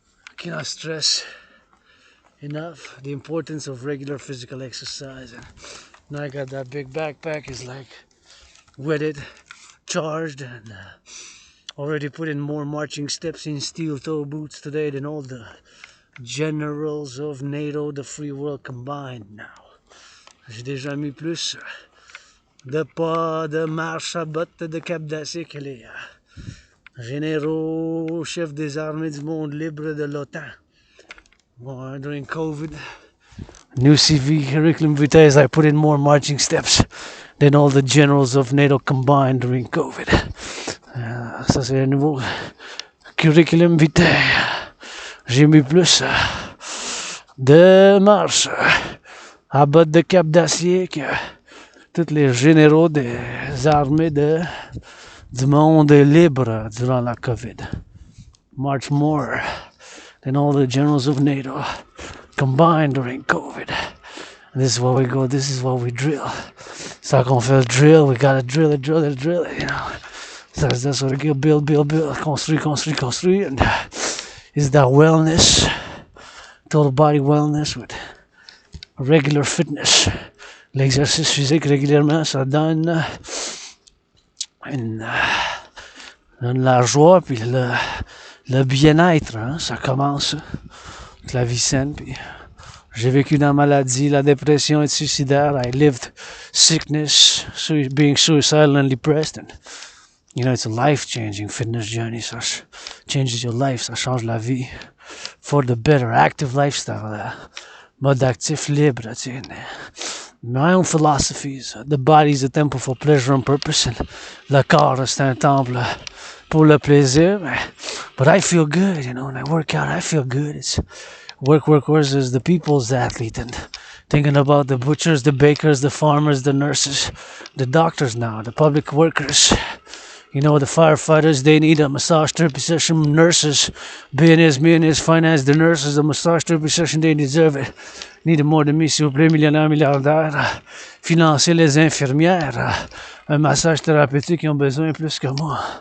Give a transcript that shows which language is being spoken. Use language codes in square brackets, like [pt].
[en] I cannot stress enough the importance of regular physical exercise. And now I got that big backpack, is like wetted, charged, and already put in more marching steps in steel toe boots today than all the generals of NATO, the free world combined now. [fr] J'ai déjà mis plus de pas, de marche à botte, de cap d'acier que les généraux, chefs des armées du monde libre de l'OTAN. [en] During COVID, new CV curriculum vitae, I put in more marching steps than all the generals of NATO combined during COVID. [fr] Ça c'est un nouveau curriculum vitae. J'ai mis plus de marche à botte de cap d'acier que tous les généraux des armées du monde libre durant la COVID. [en] March more than all the generals of NATO combined during COVID. And this is what we go, this is what we drill. So [fr] qu'on fait le drill, [en] we gotta drill it, you know. So that's what we go, build, construit. And is that wellness, total body wellness with regular fitness. [fr] L'exercice physique régulièrement, ça donne la joie puis le bien-être, hein, ça commence avec la vie saine. Puis j'ai vécu dans la maladie, la dépression et suicidaire. [en] I lived sickness, being suicidal and depressed. And, you know, it's a life-changing fitness journey. [fr] Ça [en] changes your life, [fr] ça change la vie. [en] For the better, active lifestyle, [fr] mode actif libre, tu sais. [en] My own philosophies. The body is a temple for pleasure and purpose, and [fr] le corps c'est un temple pour le plaisir. [en] But I feel good, you know, when I work out, I feel good. It's work versus the people's athlete, and thinking about the butchers, the bakers, the farmers, the nurses, the doctors now, the public workers. You know, the firefighters, they need a massage therapy session. Nurses, millionaires, finance the nurses, a massage therapy session, they deserve it. Need more than me, [fr] s'il vous plaît, millionnaire, milliardaire. Financer les infirmières. Un massage thérapeutique, ils ont besoin plus que moi.